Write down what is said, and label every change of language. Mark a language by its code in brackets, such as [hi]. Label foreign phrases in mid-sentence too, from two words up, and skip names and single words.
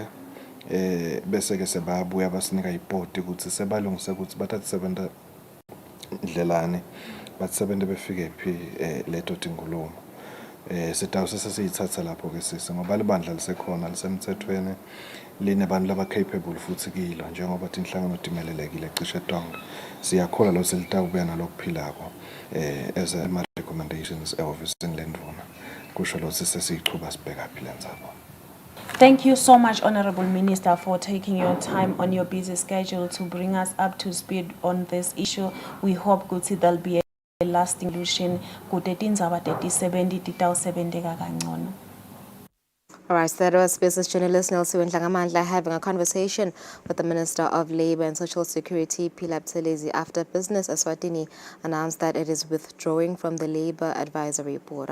[ss] bese ke sebabuya basinika ipoti ukuthi sebalungise ukuthi bathathe sebenta ndlelane batisebente befike phi leto tingulumo sitawuse sesiyithatha lapho ke sisi ngoba libandla lisekhona lisemthethweni linebantu laba capable futhi kilo njengoba tinhlangano timelelekile cishe tonke siyakhola lo selitawubuya nalokuphilako [en] as a recommendations [ss] ehhovisini lendvuna kusho lo sesesiyichuba sibheka phi lendzaba. [en] Thank you so much, Honorable Minister, for taking your time on your busy schedule to bring us up to speed on this issue. We hope Guti there'll be a lasting solution. All right, so that was business journalist Nelson Ngangamandla having a conversation with the Minister of Labour and Social Security, Philip Tselezi, after Business Eswatini announced that it is withdrawing from the Labour Advisory Board.